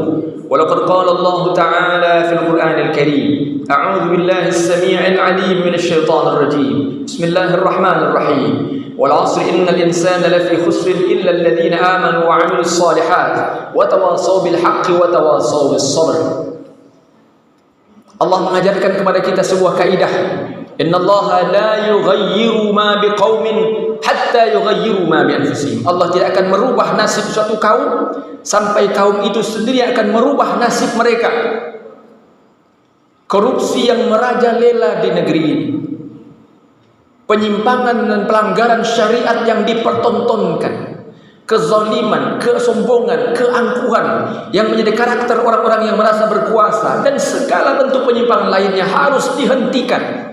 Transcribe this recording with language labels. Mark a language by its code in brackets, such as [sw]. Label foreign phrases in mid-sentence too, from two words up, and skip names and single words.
[ar] ولقد قال الله تعالى في القرآن الكريم أعوذ بالله السميع العليم من الشيطان الرجيم بسم الله الرحمن الرحيم والعصر إن الإنسان لفي خسر إلا الذين آمنوا وعملوا الصالحات وتواصوا بالحق وتواصوا بالصبر. [id] Allah mengajarkan kepada kita sebuah kaidah, [ar] إن الله لا يغير ما بقوم حتى يغيروا ما بأنفسهم. [id] Allah tidak akan merubah nasib suatu kaum sampai kaum itu sendiri akan merubah nasib mereka. Korupsi yang merajalela di negeri ini, penyimpangan dan pelanggaran syariat yang dipertontonkan, kezaliman, kesombongan, keangkuhan yang menjadi karakter orang-orang yang merasa berkuasa, dan segala bentuk penyimpangan lainnya harus dihentikan.